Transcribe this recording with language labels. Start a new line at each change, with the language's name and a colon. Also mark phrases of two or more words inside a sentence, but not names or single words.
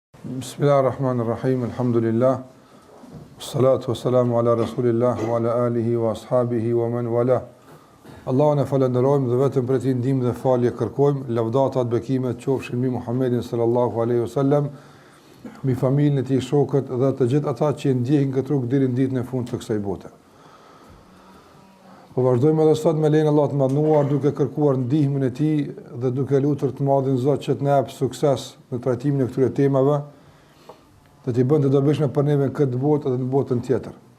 Arabic: بسم الله الرحمن الرحيم، الحمد لله، الصلاة والسلام على رسول الله، وعلى آله وأصحابه ومن والاه.
Albanian: Allahun e falenderojmë dhe vetëm për ti ndihmë dhe falje kërkojmë, lavdatat, bekimet qofshin mbi Muhammedin
Arabic: صلى الله عليه وسلم,
Albanian: mbi familjen e tij, shokët dhe të gjithë ata që ndjekin këtë rrugë deri në ditën e fundit të kësaj bote. Po vazhdojmë edhe sot me lejen e Allahut të mënduar, duke kërkuar ndihmën e tij dhe duke lutur të Madhin Zot që të na jap sukses në trajtimin e këtyre temave, dhe t'i bën të dobishme për neve në këtë botë dhe në botën tjetër.